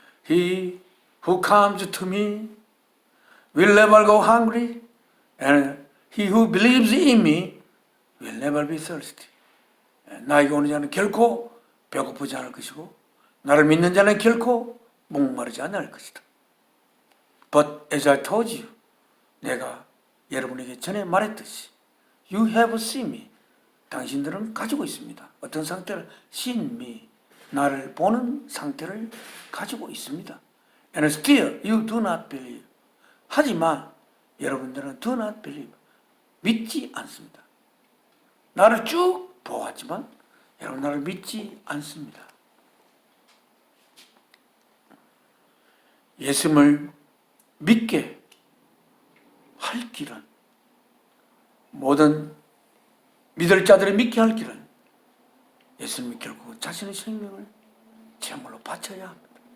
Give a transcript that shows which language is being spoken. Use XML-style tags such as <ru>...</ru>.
<en>He who comes to me will never go hungry, and he who believes in me will never be thirsty.</en> <ko>나에게 오는 자는 결코 배고프지 않을 것이고 나를 믿는 자는 결코 목마르지 않을 것이다.</ko> <en>But as I told you,</en> <ko>내가 여러분에게 전에 말했듯이</ko> <en>You have seen me.</en> <ko>당신들은 가지고 있습니다. 어떤 상태를?</ko> <en>seen me.</en> <ko>나를 보는 상태를 가지고 있습니다.</ko> <en>And still you do not believe.</en> <ko>하지만 여러분들은</ko> <en>do not believe.</en> <ko>믿지 않습니다. 나를 쭉 보았지만 여러분 나를 믿지 않습니다. 예수님을 믿게 할 길은 모든 믿을 자들을 믿게 할 길은 예수님이 결국 자신의 생명을 제물로 바쳐야 합니다.</ko>